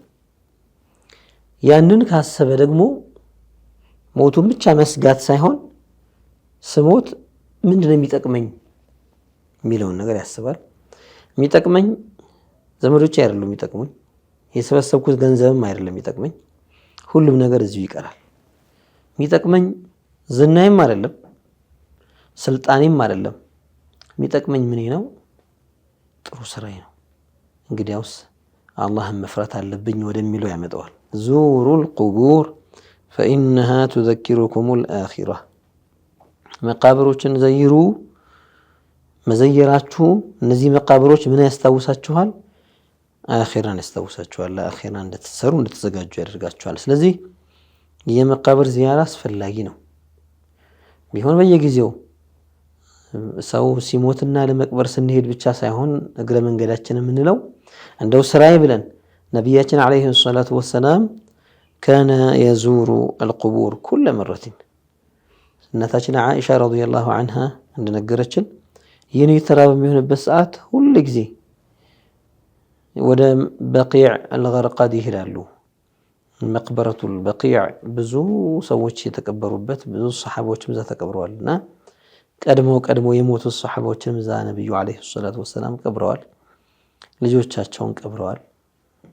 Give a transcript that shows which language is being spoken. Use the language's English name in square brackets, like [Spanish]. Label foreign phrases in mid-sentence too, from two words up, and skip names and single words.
[Amharic] ያንን ካሰበ ደግሞ ሞቱን ብቻ መስጋት ሳይሆን ስሞት ምንድነው የሚጠቅመኝ የሚለውን ነገር ያስባል። የሚጠቅመኝ ዘመዶቼ አይደሉም የሚጠቅሙኝ፣ የሰበሰብኩት ገንዘብም አይደለም የሚጠቅመኝ፣ ሁሉም ነገር እዚሁ ይቀራል። የሚጠቅመኝ ዝናይም አይደለም ስልጣኔም አይደለም። የሚጠቅመኝ ምን ነው? ጥሩ ስራዬ ነው። እንግዲያውስ አላህን መፍራት አለብኝ ወደሚለው ያመጣዋል። [Arabic] زوروا القبور فإنها تذكركم الآخرة. [Amharic] መቃብሮችን ዘይሩ። መዘየራችሁ እነዚህ መቃብሮች ምን ያስታውሳችኋል? አኺራን ያስታውሳችኋል። ለአኺራ እንድትሰሩ እንድትዘጋጁ ያደርጋችኋል። ስለዚህ የመቃብር ዚያራ አስፈላጊ ነው። ቢሆን በየጊዜው ሰው ሲሞትና ለመቅበር ስንሄድ ብቻ ሳይሆን እግረ መንገዳችን የምንለው እንደው ስራዬ ብለን ነቢያችን [Arabic] عليه الصلاة والسلام كان يزور القبور كل مرة. [Amharic] እናታችን ዓኢሻ [Arabic] رضي الله عنها [Amharic] እንደነገረችን የኔ ተራ በሚሆንበት ሰዓት ሁሉ ጊዜ ወደ በቂዕ አልገርቃድ ይሄዳሉ። መቅበረቱል በቂዕ ብዙ ሰዎች የተቀበሩበት ብዙ ሰሓቦችም እዛ ተቀብረዋልና ቀድሞ የሞቱ ሰሓቦችም እዛ ነብዩ [Arabic] عليه الصلاة والسلام [Amharic] ቀብረዋል። ልጆቻቸውን ቀብረዋል።